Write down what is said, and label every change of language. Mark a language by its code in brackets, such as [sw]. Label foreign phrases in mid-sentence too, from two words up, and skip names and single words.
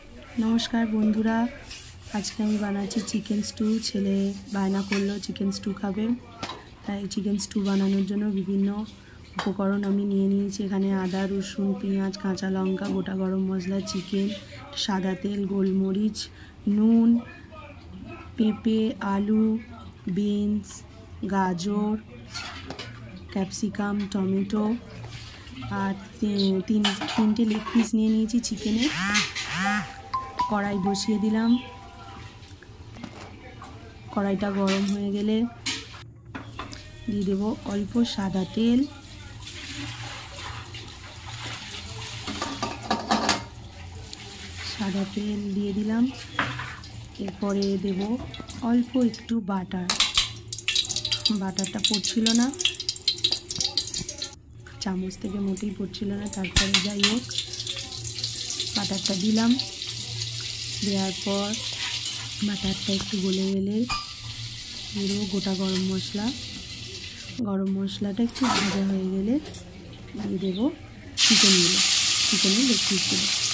[bn] নমস্কার বন্ধুরা আজকে আমি বানাচ্ছি [en] chicken stew [bn] ছেলে বায়না করল [en] chicken stew [bn] খাবে তাই [en] chicken stew [bn] বানানোর জন্য বিভিন্ন উপকরণ আমি নিয়ে নিয়েছি এখানে আদা রসুন পেঁয়াজ কাঁচা লঙ্কা গোটা গরম মশলা চিকেন সাদা তেল গোলমরিচ নুন পেঁপে আলু বিন্স গাজর ক্যাপসিকাম টমেটো আর তিনটে [en] leg piece [bn] নিয়ে নিয়েছি চিকেন কড়াই বসিয়ে দিলাম কড়াইটা গরম হয়ে গেলে দিয়ে দেব অল্প সাদা তেল দিয়ে দিলাম এরপরে দেব অল্প একটু বাটারটা পড়ছিল না চামচ থেকে মোটেই পড়ছিল না তারপরে যাই হোক বাটারটা দিলাম देওয়ার পর বাটারটা একটু গলে গেলে দিয়ে গোটা গরম মশলাটা একটু ভাজা হয়ে গেলে দিয়ে দেব চিকেনের লেগ পিসগুলো